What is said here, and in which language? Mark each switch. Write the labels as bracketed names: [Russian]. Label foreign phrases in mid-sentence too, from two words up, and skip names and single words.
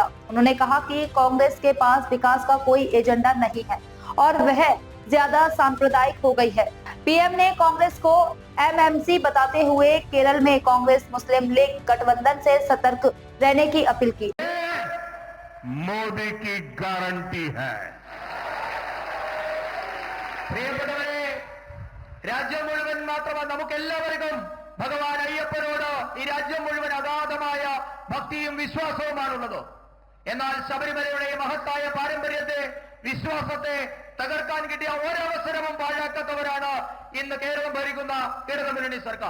[Hindi] उन्होंने कहा कि कांग्रेस के पास विकास का कोई एजेंडा नहीं है और वह ज्यादा सांप्रदायिक हो गई है। पीएम ने कांग्रेस को एमएमसी बताते हुए केरल में कांग्रेस मुस्लिम लीग गठबंधन से सतर्क रहने की अपील की। मोदी की गारंटी है। [Malayalam] പ്രിയപ്പെട്ടവരെ, രാജ്യം മുഴുവൻ മാത്രമല്ല, നമുക്കെല്ലാവർക്കും ഭഗവാൻ അയ്യപ്പനോട് ഈ രാജ്യം മുഴുവൻ അഗാധമായ ഭക്തിയും വിശ്വാസവുമാണുള്ളത്. എന്നാൽ ശബരിമലയുടെ മഹത്തായ പാരമ്പര്യത്തെ, വിശ്വാസത്തെ തകർക്കാൻ കിട്ടിയ ഒരവസരവും പാഴാക്കാത്തവരാണ് ഇന്ന് കേരളം ഭരിക്കുന്ന ഇടതുമുന്നണി സർക്കാർ.